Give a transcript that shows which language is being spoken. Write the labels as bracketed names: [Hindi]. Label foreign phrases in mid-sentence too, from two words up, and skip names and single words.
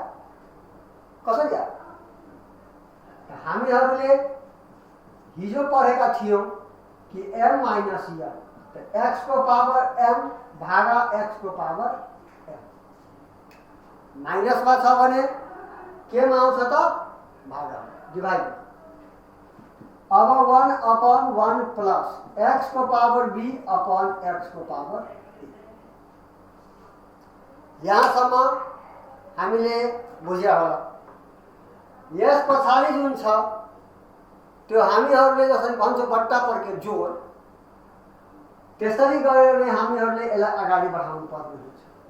[Nepali] कसरी आयो? हामीहरूले हिजो पढेका थियौँ कि m माइनस n, त x को पावर m भागा x को पावर m। माइनसमा छ भने केमा आउँछ त? भागा, डिभाइड। अब 1 अपन 1 प्लस x को पावर b अपन x को पावर a। यहाँसम्म हामीले बुझ्या होला। यस पछाडि जुन छ त्यो हामीहरूले जसरी भन्छौँ बट्टा पर्के जोड, त्यसरी गरेर नै हामीहरूले यसलाई अगाडि बढाउनु पर्ने हुन्छ।